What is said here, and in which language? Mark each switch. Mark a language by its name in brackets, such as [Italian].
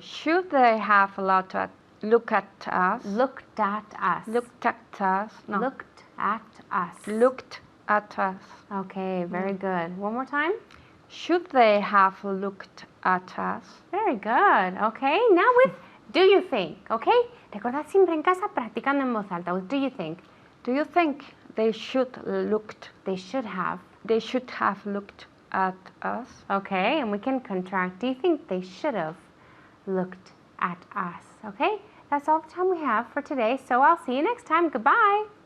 [English] Should they have looked at us? Looked at us. Looked at us? No. Looked at us. Looked at us. Okay, very good. One more time? Should they have looked at us? Very good. Okay, now with do you think? [Spanish] Okay, recordad siempre en casa practicando en voz alta. [English] With do you think? Do you think they should looked? They should have. They should have looked at us. Okay, and we can contract. Do you think they should have looked at us? Okay, that's all the time we have for today. So I'll see you next time. Goodbye.